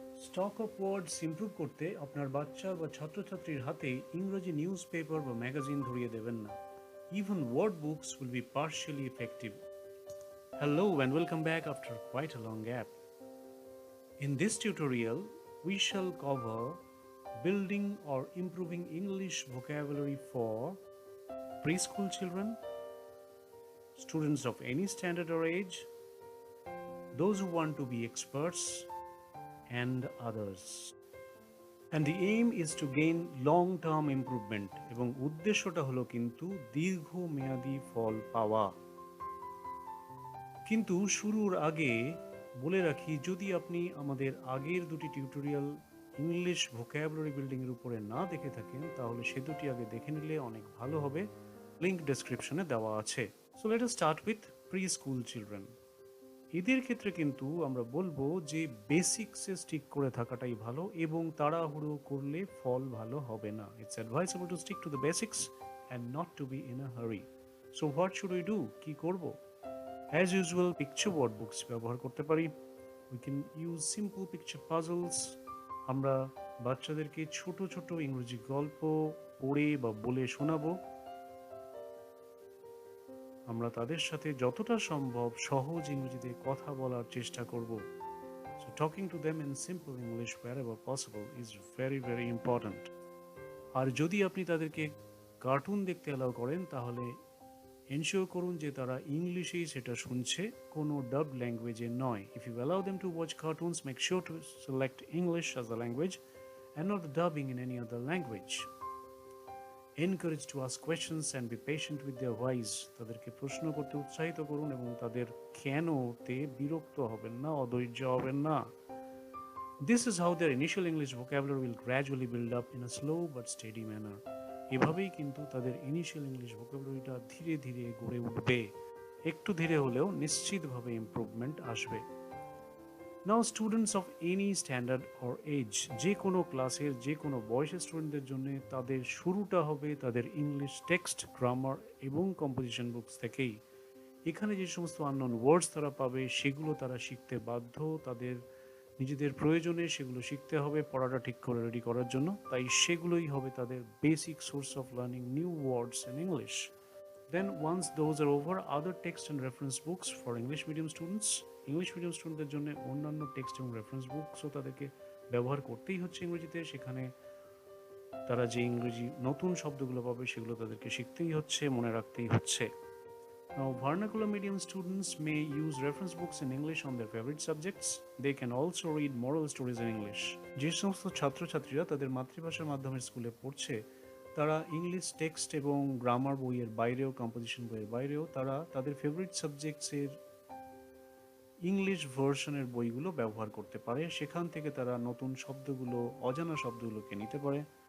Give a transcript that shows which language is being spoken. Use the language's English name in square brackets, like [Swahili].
[Bangla] Stock of words improve করতে আপনার বাচ্চা বা ছাত্রছাত্রীর হাতে ইংরেজি নিউজ পেপার বা ম্যাগাজিন ধরিয়ে দেবেন না। [English] Even word books will be partially effective. Hello and welcome back after quite a long gap. In this tutorial, we shall cover building or improving English vocabulary for preschool children, students of any standard or age, those who want to be experts, and others. And the aim is to gain long term improvement [Bangla] এবং উদ্দেশ্যটা হলো কিন্তু দীর্ঘমেয়াদী ফল পাওয়া। কিন্তু শুরুর আগে বলে রাখি, যদি আপনি আমাদের আগের দুটি টিউটোরিয়াল ইংলিশ ভোকাবুলারি বিল্ডিং এর উপরে না দেখে থাকেন, তাহলে সে দুটি আগে দেখে নিলে অনেক ভালো হবে। লিংক ডেসক্রিপশনে দেওয়া আছে। [English] So let us start with pre school children. [Bangla] এদের ক্ষেত্রে কিন্তু আমরা বলবো যে বেসিক্সে স্টিক করে থাকাটাই ভালো এবং তাড়াহুড়ো করলে ফল ভালো হবে না। [English] It's advisable to stick to the basics and not to be in a hurry. So what should we do? [Bangla] কি করব? [English] as usual picture word books [Bangla] ব্যবহার করতে পারি। [English] We can use simple picture puzzles. [Bangla] আমরা বাচ্চাদেরকে ছোট ছোট ইংরেজি গল্প পড়ে বা বলে শোনাবো। আমরা তাদের সাথে যতটা সম্ভব সহজ ইংরেজিতে কথা বলার চেষ্টা করব। [English] So talking to them in simple English wherever possible is very very important. [Bangla] আর যদি আপনি তাদেরকে কার্টুন দেখতে অ্যালাউ করেন, তাহলে এনশিওর করুন যে তারা ইংলিশেই সেটা শুনছে, কোনো ডাব ল্যাঙ্গুয়েজে নয়। [English] If you allow them to watch cartoons, make sure to select English as the language and not the dubbing in any other language. Encourage to ask questions and be patient with their whys. [Bangla] তাদেরকে প্রশ্ন করতে উৎসাহিত করুন এবং তাদের কেনতে বিরক্ত হবেন না, অধৈর্য হবেন না। [English] This is how their initial English vocabulary will gradually build up in a slow but steady manner. [Bangla] এভাবেই কিন্তু তাদের ইনিশিয়াল ইংলিশ ভোকাবুলারিটা ধীরে ধীরে গড়ে উঠবে। একটু ধীরে হলেও নিশ্চিতভাবে ইমপ্রুভমেন্ট আসবে। [English] now students of any standard or age, [Bangla] যে কোনো ক্লাসের যে কোনো বয়সের স্টুডেন্টদের জন্য তাদের শুরুটা হবে তাদের ইংলিশ টেক্সট, গ্রামার এবং কম্পোজিশন বুকস থেকেই। এখানে যে সমস্ত আননোন ওয়ার্ডস তারা পাবে সেগুলো তারা শিখতে বাধ্য। তাদের নিজেদের প্রয়োজনে সেগুলো শিখতে হবে পড়াটা ঠিক করে রেডি করার জন্য। তাই সেগুলোই হবে তাদের basic [English] Source of learning new words in English. Then once those are over, other text and reference books for English medium students, [Bangla] English medium স্টুডেন্টদের জন্য অন্যান্য টেক্সট এবং রেফারেন্স বুকসও তাদেরকে ব্যবহার করতেই হচ্ছে ইংরেজিতে। সেখানে তারা যে ইংরেজি নতুন শব্দগুলো পাবে সেগুলো তাদেরকে শিখতেই হচ্ছে, মনে রাখতেই হচ্ছে। [English] Now, vernacular medium students may use reference books in English on their favorite subjects. They can also read moral stories in English. [Bangla] যে সমস্ত ছাত্রছাত্রীরা তাদের মাতৃভাষার মাধ্যমে স্কুলে পড়ছে, তারা ইংলিশ টেক্সট এবং গ্রামার বইয়ের বাইরেও, কম্পোজিশন বইয়ের বাইরেও তারা তাদের ফেভারিট সাবজেক্টসের ইংলিশ ভার্সনের বইগুলো ব্যবহার করতে পারে। সেখান থেকে তারা নতুন শব্দগুলো, অজানা শব্দগুলোকে নিতে পারে।